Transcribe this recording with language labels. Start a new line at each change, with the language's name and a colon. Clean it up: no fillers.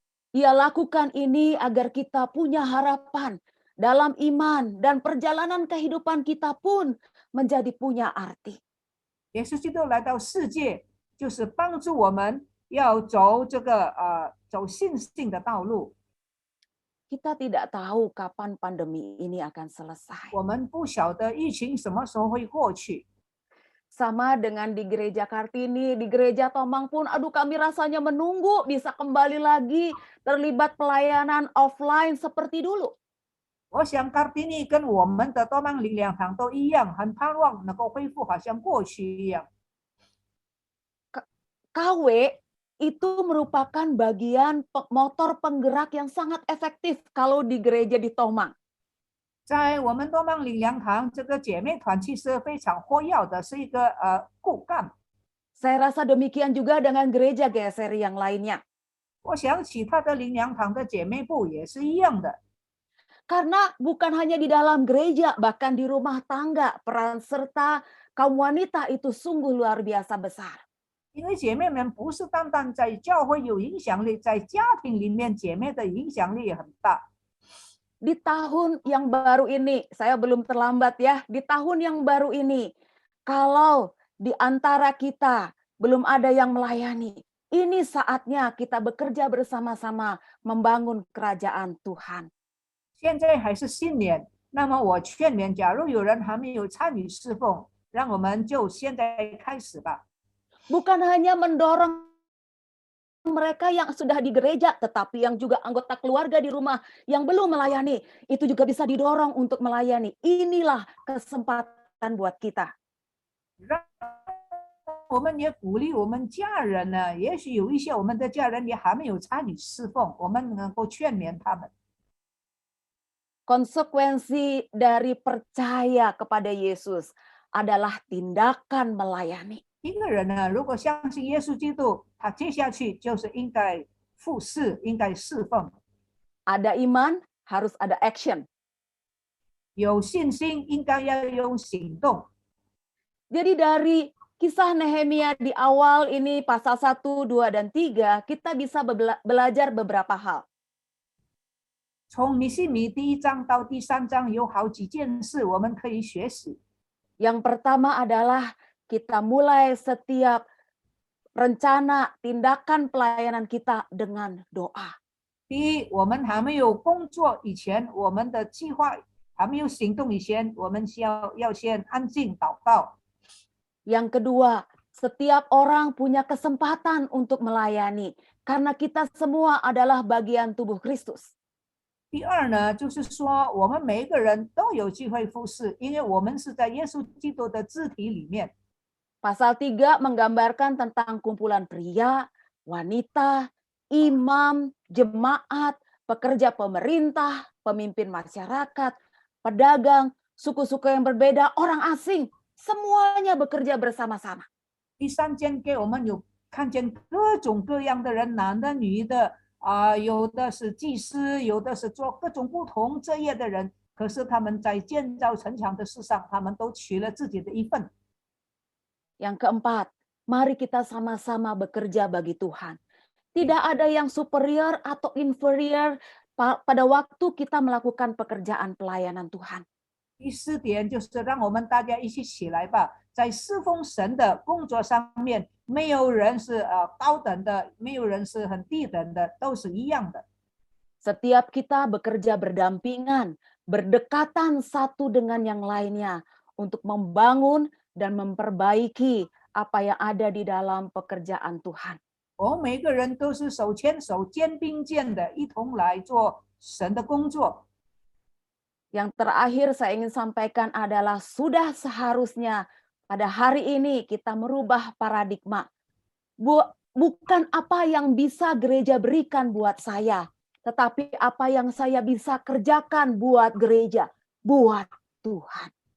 Indonesian: Ia lakukan ini agar kita punya harapan dalam iman dan perjalanan kehidupan kita pun menjadi punya arti.
Chinese: 耶稣基督来到世界，就是帮助我们要走这个走信心的道路。
Indonesian: Kita tidak tahu kapan pandemi ini akan selesai.
Chinese: 我们不晓得疫情什么时候会过去。
Indonesian: Sama dengan di gereja Kartini, di gereja Tomang pun, aduh kami rasanya menunggu bisa kembali lagi terlibat pelayanan offline seperti dulu.
Chinese: 我想卡蒂尼跟我们的多曼灵粮堂都一样，很盼望能够恢复，好像过去一样。
Indonesian: KW itu merupakan bagian motor penggerak yang sangat efektif kalau di gereja di Tomang.
Chinese: 在我们多曼灵粮堂，这个姐妹团其实非常活跃的，是一个骨干。
Indonesian: Saya rasa demikian juga dengan gereja GSR yang lainnya.
Chinese: 我想其他的灵粮堂的姐妹部也是一样的。
Indonesian: Karena bukan hanya di dalam gereja, bahkan di rumah tangga, peran serta kaum wanita itu sungguh luar biasa besar.
Chinese: 因为姐妹们不是单单在教会有影响力，在家庭里面姐妹的影响力也很大。
Indonesian: Di tahun yang baru ini, saya belum terlambat ya, di tahun yang baru ini, kalau di antara kita belum ada yang melayani, ini saatnya kita bekerja bersama-sama membangun kerajaan Tuhan.
Chinese: 现在还是新年，那么我劝勉，假如有人还没有参与侍奉，让我们就现在开始吧。
Indonesian: Bukan hanya mendorong mereka yang sudah di gereja, tetapi yang juga anggota keluarga di rumah yang belum melayani, itu juga bisa didorong untuk melayani. Inilah kesempatan buat kita.
Chinese: 让我们也鼓励我们家人呢，也许有一些我们的家人也还没有参与侍奉，我们能够劝勉他们。
Indonesian: Konsekuensi dari percaya kepada Yesus adalah tindakan melayani.
Chinese: 一个人呢，如果相信耶稣基督，他接下去就是应该服侍，应该侍奉。
Indonesian: Ada iman, harus ada action.
Chinese: 有信心，应该要用行动。
Indonesian: Jadi dari kisah Nehemia di awal ini pasal 1, 2, dan 3, kita bisa belajar beberapa hal.
Chinese: 从尼西米第1章到第3章有好几件事我们可以学习。
Indonesian: Yang pertama adalah kita mulai setiap rencana tindakan pelayanan kita dengan doa.
Chinese: 第一，我们还没有工作以前，我们的计划还没有行动以前，我们要先安静祷告。
Indonesian: Yang kedua, setiap orang punya kesempatan untuk melayani karena kita semua adalah bagian tubuh Kristus.
Chinese: 第二呢，就是说我们每一个人都有机会服侍，因为我们是在耶稣基督的肢体里面。
Indonesian: Pasal 3 menggambarkan tentang kumpulan pria, wanita, imam, jemaat, pekerja pemerintah, pemimpin masyarakat, pedagang, suku-suku yang berbeda, orang asing, semuanya bekerja bersama-sama.
Chinese: 第3节给我们有看见各种各样的人，男的、女的，有的是祭司，有的是做各种不同职业的人，可是他们在建造城墙的事上，他们都取了自己的一份。
Indonesian: Yang keempat, mari kita sama-sama bekerja bagi Tuhan. Tidak ada yang superior atau inferior pada waktu kita melakukan pekerjaan pelayanan Tuhan.
Chinese: 第4点就是让我们大家一起起来吧，在侍奉神的工作上面，没有人是高等的，没有人是很低等的，都是一样的。
Indonesian: Setiap kita bekerja berdampingan, berdekatan satu dengan yang lainnya untuk membangun dan memperbaiki apa yang ada di dalam pekerjaan Tuhan.
Chinese: 我们每个人都是手牵手、肩并肩的，一同来做神的工作。
Indonesian: Yang terakhir saya ingin sampaikan adalah sudah seharusnya pada hari ini kita merubah paradigma. Bukan apa yang bisa gereja berikan buat saya, tetapi apa yang saya bisa kerjakan buat gereja, buat Tuhan.